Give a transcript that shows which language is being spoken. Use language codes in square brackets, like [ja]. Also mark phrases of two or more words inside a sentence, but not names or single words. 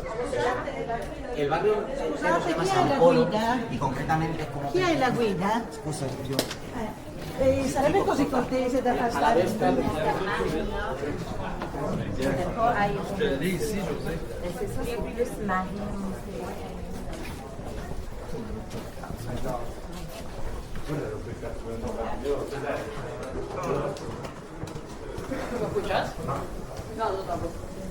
[es] El barrio se llama [it] chi è [es] San [it] la [es] Polo [it] guida? [es] y concretamente es como... [it] Chi è la guida? Scusa, io... Sarebbe così cortese da far stare in Lì, sì, plus Marie. No, no dopo.